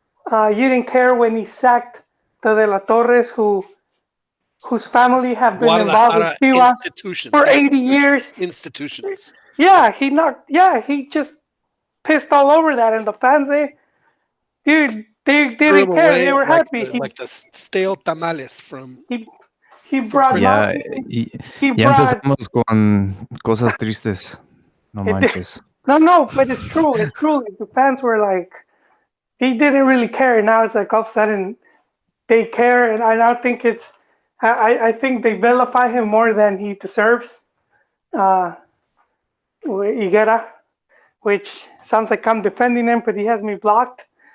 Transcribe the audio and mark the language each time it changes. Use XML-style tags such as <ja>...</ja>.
<en>You didn't care when he sacked the De La Torres, whose family have been involved with Chivas for 80 years. Institutions. Yeah, he just pissed all over that, and the fans, they didn't care. They were happy. Like the stale tamales from. He brought.</en> <es>Ya empezamos con cosas tristes. No manches.</es> <en>No, but it's true. It's true. The fans were like, he didn't really care. Now it's like all of a sudden they care, and I now think I think they vilify him more than he deserves. Higuera, which sounds like I'm defending him, but he has me blocked.</en>